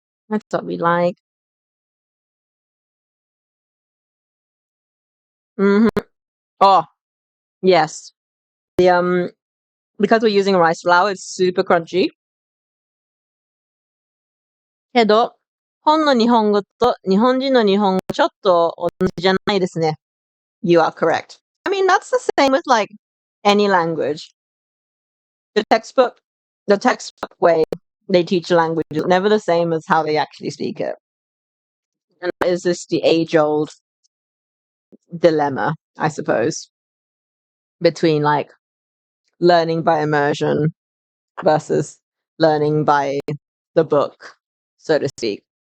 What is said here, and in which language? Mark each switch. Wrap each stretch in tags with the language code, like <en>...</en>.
<en>That's what we like. Hmm. Oh, yes. The because we're using rice flour, it's super crunchy.</en> <ja>けど、本の日本語と日本人の日本語ちょっと同じじゃないですね。</ja> <en>You are correct. I mean, that's the same with like any language. The textbook, the textbook way they teach a language is never the same as how they actually speak it. And that is just the age-old dilemma, I suppose, between like learning by immersion versus learning by the book, so to speak.</en>